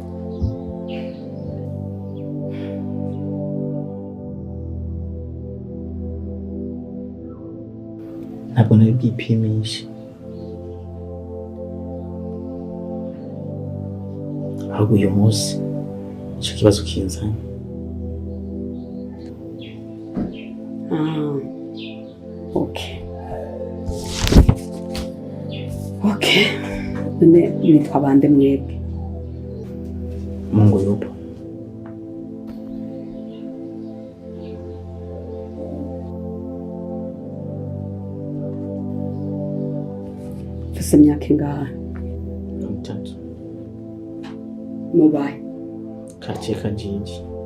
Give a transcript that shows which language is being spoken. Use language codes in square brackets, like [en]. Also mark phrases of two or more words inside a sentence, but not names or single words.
[rw] Ntabwo nari bwipimishe ahubwo uyu munsi icyo kibazo kinzanye. Okay. None nitwa bande mwebwe? [sw] Mungu yupo. [rw] Mfise imyaka ingahe? 3. Mubaye? Quartier Kajiji.